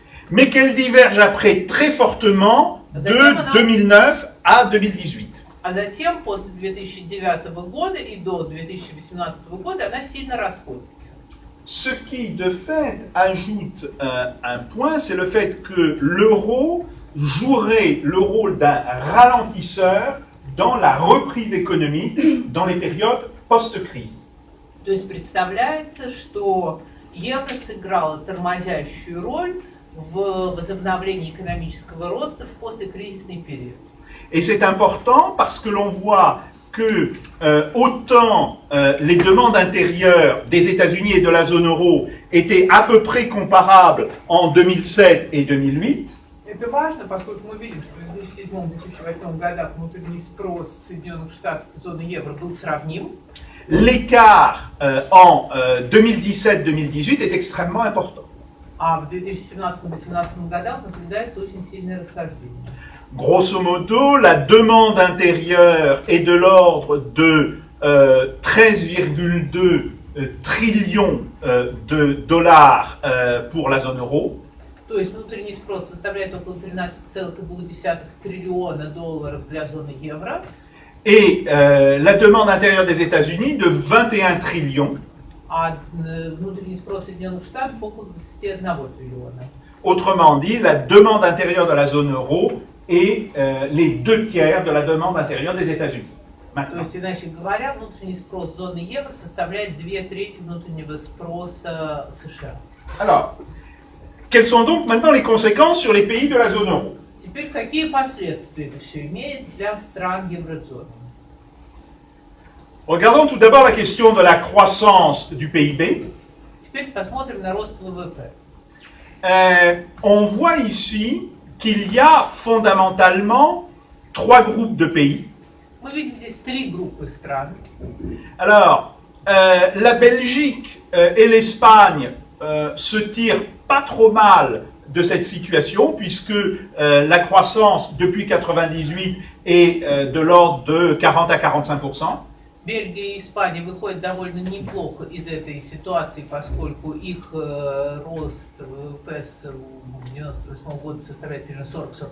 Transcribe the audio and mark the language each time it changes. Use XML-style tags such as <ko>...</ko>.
<fr>Mais qu'elle diverge après très fortement de 2009 à 2018.</fr> <ru>А затем, после 2009 года и до 2018 года, она сильно расходится.</ru> <fr>Ce qui, de fait, ajoute un point, c'est le fait que l'euro jouerait le rôle d'un ralentisseur dans la reprise économique dans les périodes post-crise.</fr> <ru>То есть представляется, что евро сыграло тормозящую роль в возобновлении экономического роста в послекризисный период.</ru> <fr>Et c'est important parce que l'on voit que autant les demandes intérieures des États-Unis et de la zone euro étaient à peu près comparables en 2007 et 2008,</fr> <ru>Это важно, поскольку мы видим, что в 2007-2008 годах внутренний спрос Соединенных Штатов и зоны евро был сравним,</ru> <fr>l'écart en 2017-2018 est extrêmement important.</fr> <ru>а в 2017-2018 годах наблюдается очень сильное расхождение.</ru> <fr>Grosso modo, la demande intérieure est de l'ordre de 13,2 trillions de dollars pour la zone euro.</fr> <ru>То есть внутренний спрос составляет около 13,2 триллиона долларов для зоны евро,</ru> <fr>Et la demande intérieure des États-Unis de 21 trillions.</fr> <ru>а внутренний спрос Соединенных Штатов около 21 триллиона.</ru> <fr>Autrement dit, la demande intérieure de la zone euro est les 2 tiers de la demande intérieure des États-Unis.</fr> <ru>То</ru> <fr>Maintenant.</fr> <ru>есть, иначе говоря, внутренний спрос зоны евро составляет 2/3 внутреннего спроса США.</ru> <fr>Alors, quelles sont donc maintenant les conséquences sur les pays de la zone euro?</fr> <ru>Теперь, какие последствия это все имеет для стран еврозоны?</ru> <fr>Regardons tout d'abord la question de la croissance du PIB.</fr> <ru>Теперь посмотрим на рост ВВП.</ru> <fr>On voit ici qu'il y a fondamentalement 3 groupes de pays.</fr> <ru>Мы видим здесь 3 группы стран.</ru> <fr>Alors, la Belgique et l'Espagne se tirent pas trop mal de cette situation, puisque la croissance depuis 1998 est de l'ordre de 40 à 45%.</fr> <ru>Бельгия и Испания выходят довольно неплохо из этой ситуации, поскольку их рост ВВП с 1998 года составляет примерно 40-45%.</ru>